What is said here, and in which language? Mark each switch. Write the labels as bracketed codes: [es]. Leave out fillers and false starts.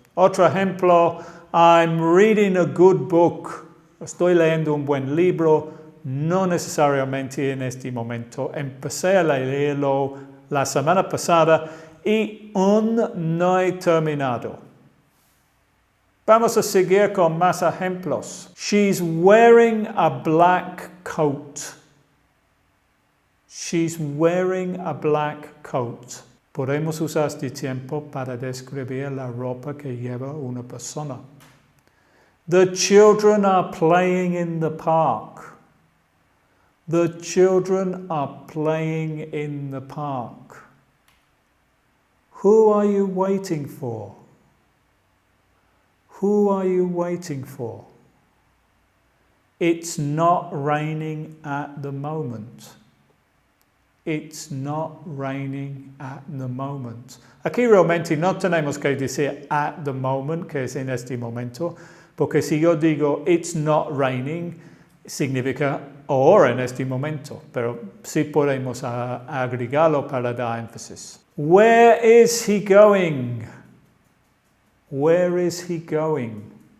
[es] Otro ejemplo, [en] I'm reading a good book. [es] Estoy leyendo un buen libro, no necesariamente en este momento. Empecé a leerlo la semana pasada y aún no he terminado. Vamos a seguir con más ejemplos. [en] She's wearing a black coat. She's wearing a black coat. [es] Podemos usar este tiempo para describir la ropa que lleva una persona. [en] The children are playing in the park. The children are playing in the park. Who are you waiting for? Who are you waiting for? It's not raining at the moment. It's not raining at the moment. [es] Aquí realmente no tenemos que decir [en] at the moment, [es] que es en este momento, porque si yo digo [en] it's not raining, [es] significa ahora en este momento, pero sí podemos agregarlo para dar énfasis. [en] Where is he going? Where is he going?